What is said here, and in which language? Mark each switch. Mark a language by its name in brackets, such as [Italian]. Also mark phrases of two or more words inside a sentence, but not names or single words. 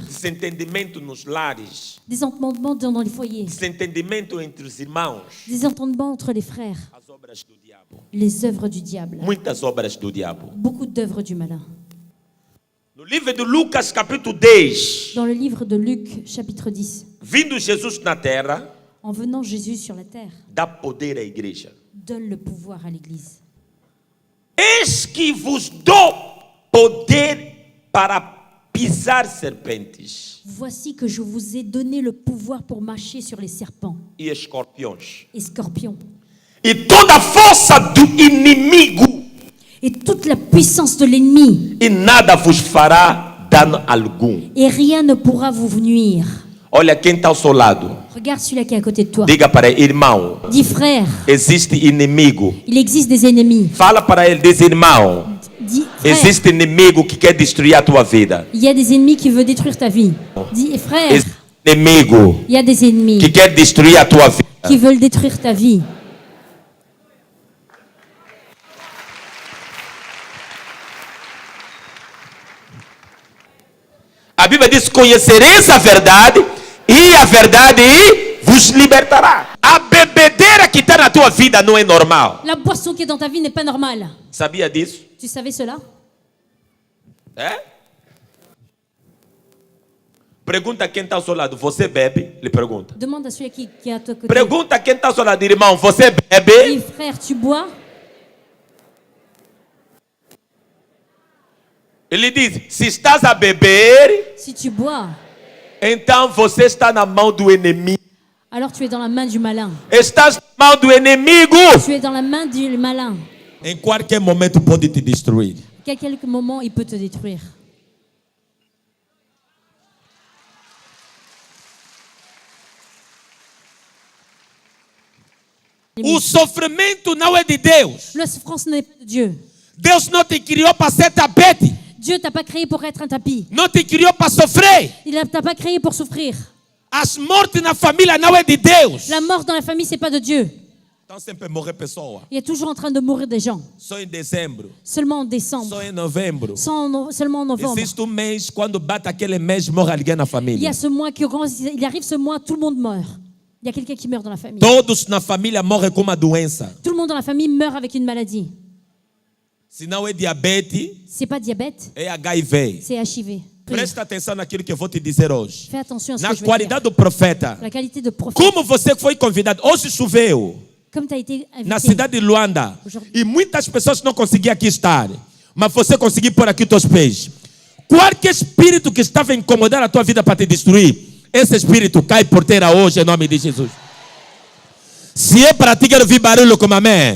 [Portuguese] Desentendimento nos lares. [French] Des entendements dans les foyers. [Portuguese] Desentendimento entre os irmãos. [French] Des entendements entre les frères. [Portuguese] As obras do diabo. [French] Les œuvres du diable. [Portuguese] Muitas obras do diabo. [French] Beaucoup d'œuvres du malin. [Portuguese] No livro de Lucas, capítulo 10, [French] Dans le livre de Luc, chapitre 10, [Portuguese] vindo Jesus na terra, [French] en venant Jésus sur la terre, [Portuguese] dá poder à igreja. [French] donne le pouvoir à l'Église. [Portuguese] Eis que vos dou poder para pisar serpentes [French] Voici que je vous ai donné le pouvoir pour marcher sur les serpents [Portuguese] e escorpiões. [French] et scorpions [Portuguese] E toda a força do inimigo, [French] et toute la puissance de l'ennemi, [Portuguese] e nada vos fará dano algum. [French] et rien ne pourra vous nuire. [Portuguese] Olha quem está ao seu lado. [French] Regarde celui-là qui est à côté de toi. [Portuguese] Diga para ele, irmão, [French] Dis frère, [Portuguese] existe inimigo. [French] il existe des ennemis. [Portuguese] Fala para ele, diz irmão, [French] Dis frère, [Portuguese] existe inimigo que quer destruir a tua vida. [French] il y a des ennemis qui veulent détruire ta vie. Dis frère, [Portuguese] Existe inimigo [French] il y a des ennemis [Portuguese] que quer destruir a tua vida. [French] qui veulent détruire ta vie. [Portuguese] A Bíblia diz, conhecereis a verdade e a verdade vos libertará. A bebedeira que está na tua vida não é normal. [French] La boisson qui est dans ta vie n'est pas normale. [Portuguese] Sabia disso? [French] Tu savais cela? [Portuguese] É? Pergunta quem está ao seu lado, você bebe? Ele pergunta. [French] Demande à celui qui est à ton côté. [Portuguese] Pergunta quem está ao seu lado, irmão, você [French] Dis, [Portuguese] bebe? [French] frère, tu bois? [Portuguese] Ele diz, se estás a beber, [French] Si tu bois, [Portuguese] então você está na mão do inimigo. [French] alors tu es dans la main du malin. [Portuguese] Estás na mão do inimigo. [French] Tu es dans la main du malin. [Portuguese] Em qualquer momento pode te destruir. [French] Qu'à quelques moments, il peut te détruire. [Portuguese] O sofrimento não é de Deus. [French] La souffrance n'est pas de Dieu. [Portuguese] Deus não te criou para ser tapete. [French] Dieu t'a pas créé pour être un tapis. [Portuguese] Não te criou para sofrer. [French] Il t'a pas créé pour souffrir. [Portuguese] As mortes na família não é de Deus. [French] La mort dans la famille, c'est pas de Dieu. [Portuguese] Então sempre morrer pessoa. [French] Il est toujours en train de mourir des gens. [Portuguese] Só em dezembro. [French] Seulement en décembre. [Portuguese] Só em novembro. [French] Seulement en novembre. [Portuguese] Existe mês, quando bate aquele mês, morre alguém na [French] Il y [Portuguese] família. [French] a ce mois il arrive ce mois, tout le monde meurt. Il y a quelqu'un qui meurt dans la famille. [Portuguese] Todos na família morrem com uma doença. [French] Tout le monde dans la famille meurt avec une maladie. [Portuguese] Se não é diabetes, [French] C'est pas diabète, [Portuguese] é HIV. [French] c'est HIV. [Portuguese] Presta atenção naquilo que eu vou te dizer hoje. [French] Fais attention à ce [Portuguese] Na [French] que je vais [Portuguese] qualidade [French] dire. [Portuguese] do profeta. [French] La qualité de prophète. [Portuguese] Como você foi convidado? Hoje choveu [French] Comme tu as été [Portuguese] na [French] invité. [Portuguese] cidade de Luanda. [French] Aujourd'hui. [Portuguese] E muitas pessoas não conseguiam aqui estar. Mas você conseguiu pôr aqui os teus pés. Qualquer espírito que estava a incomodar a tua vida para te destruir, esse espírito cai por terra hoje em nome de Jesus. Se é para ti, quero ouvir barulho como amém.